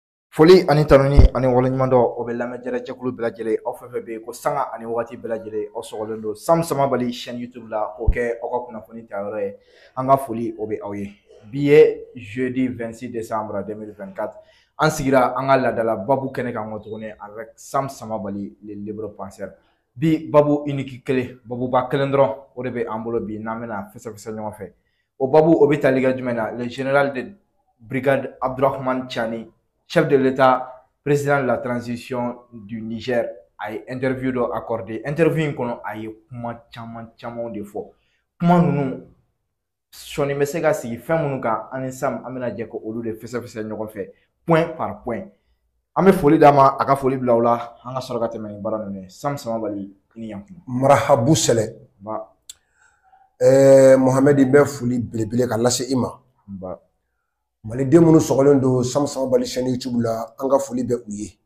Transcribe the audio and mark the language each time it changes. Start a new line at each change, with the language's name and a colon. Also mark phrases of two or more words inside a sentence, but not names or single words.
Bambara: Foli ani tanuni ani waleɲuman dɔ o bɛ lamɛn jɛkulu bɛɛ lajɛlen aw fɛn fɛn bɛ yen ko sanga ani wagati bɛɛ lajɛlen aw sɔgɔlen don Sam Sama Bali chaîne YouTube la k'o kɛ aw ka kunnafoni ta yɔrɔ ye an ka foli o bɛ aw ye bi ye
French: jeudi 26 décembre 2024
Bambara: an sigira an ka laadala babu kɛnɛ kan tuguni avec Sam Sama Bali
French: le libre penseur
Bambara: bi babu unique kelen babuba kelen dɔrɔn o de bɛ an bolo bi n'an bɛna fɛsɛfɛsɛ ɲɔgɔn fɛ o babu o bɛ tali kɛ jumɛn na
French: le général de brigade Abdourahmane Tiani, chef de l'État, président de la transition du Niger, a une interview accordé.
Bambara: Interview in kono a ye kuma caman de fɔ. Kuma ninnu sɔni bɛ se ka sigi fɛn minnu kan ani Sam an bɛna jɛ ko olu de fɛsɛfɛsɛ ɲɔgɔn fɛ
French: point par point.
Bambara: An bɛ foli d'a ma a ka foli bila u la an ka sɔrɔ ka tɛmɛ nin baara ninnu ye. Sam Sama Bali i ni yankuma. Marahabu sɛlɛ. Ba. Mohamed bɛ foli belebele ka lase i ma. Ba. Maliden minnu sɔgɔlen don Sam Sama Bali chaîne YouTube la an ka foli bɛ u ye.